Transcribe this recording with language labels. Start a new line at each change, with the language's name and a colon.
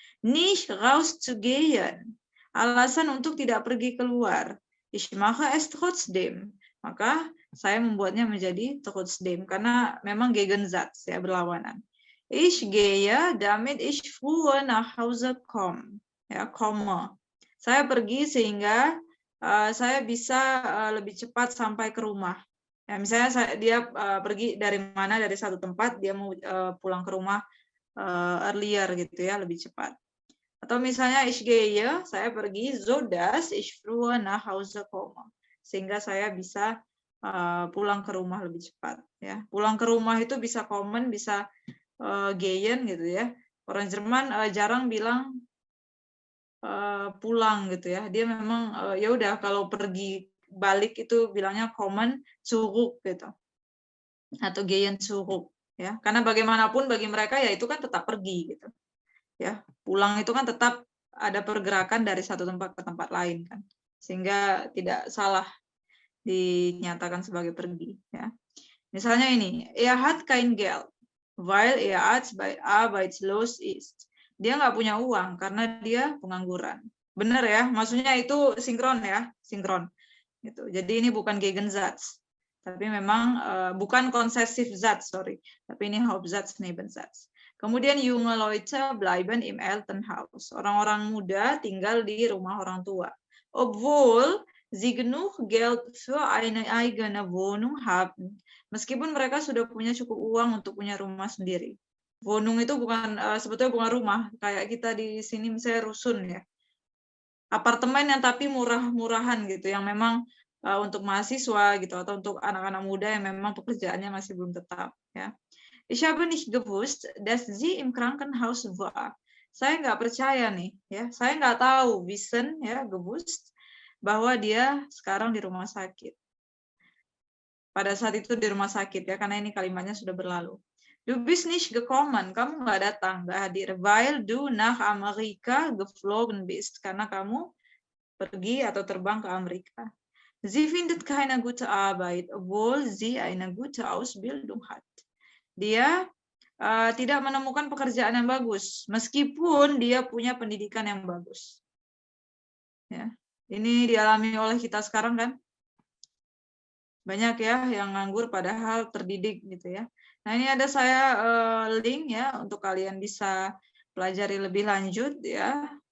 German: Nicht rauszugehen,
Indonesian: alasan untuk tidak pergi keluar.
German: Ich mache es trotzdem.
Indonesian: Maka saya membuatnya menjadi trotzdem karena memang Gegensatz, ya, berlawanan.
German: Ich gehe, damit ich früher nach Hause komme.
Indonesian: Ya, komme. Saya pergi sehingga saya bisa lebih cepat sampai ke rumah. Ya, misalnya dia pergi dari mana, dari satu tempat, dia mau pulang ke rumah earlier gitu ya, lebih cepat. Atau misalnya ich gehe, saya pergi, so dass ich früher nach Hause komme. Sehingga saya bisa pulang ke rumah lebih cepat. Ya, pulang ke rumah itu bisa kommen, bisa gehen gitu ya. Orang Jerman jarang bilang pulang gitu ya. Dia memang ya udah kalau pergi balik itu bilangnya kommen zurück gitu. Atau gehen zurück ya. Karena bagaimanapun bagi mereka ya itu kan tetap pergi gitu. Ya, pulang itu kan tetap ada pergerakan dari satu tempat ke tempat lain kan. Sehingga tidak salah dinyatakan sebagai pergi ya. Misalnya ini,
German: er hat kein Geld, weil er arbeitslos ist.
Indonesian: Dia nggak punya uang karena dia pengangguran. Benar ya, maksudnya itu sinkron ya, sinkron. Gitu. Jadi ini bukan Gegensatz, tapi memang bukan konsesif Satz, sorry. Tapi ini Hauptsatz, Nebensatz.
German: Kemudian junge Leute bleiben im Elternhaus.
Indonesian: Orang-orang muda tinggal di rumah orang tua.
German: Obwohl sie genug Geld für eine eigene Wohnung haben.
Indonesian: Meskipun mereka sudah punya cukup uang untuk punya rumah sendiri. Wohnung itu bukan sebetulnya bukan rumah, kayak kita di sini misalnya rusun ya. Apartemen yang tapi murah-murahan gitu, yang memang untuk mahasiswa gitu atau untuk anak-anak muda yang memang pekerjaannya masih belum tetap ya.
German: Ich habe nicht gewusst, dass sie im Krankenhaus war.
Indonesian: Saya nggak percaya nih ya, saya nggak tahu wissen ya, gewusst bahwa dia sekarang di rumah sakit. Pada saat itu di rumah sakit ya, karena ini kalimatnya sudah berlalu.
German: Du bist nicht gekommen,
Indonesian: kamu nggak datang, nggak hadir,
German: weil du nach Amerika geflogen bist,
Indonesian: karena kamu pergi atau terbang ke Amerika.
German: Sie findet keine gute Arbeit, obwohl sie eine gute Ausbildung hat.
Indonesian: Dia tidak menemukan pekerjaan yang bagus, meskipun dia punya pendidikan yang bagus. Ya, ini dialami oleh kita sekarang kan? Banyak ya yang nganggur padahal terdidik gitu ya. Nah ini ada saya link ya untuk kalian bisa pelajari lebih lanjut ya.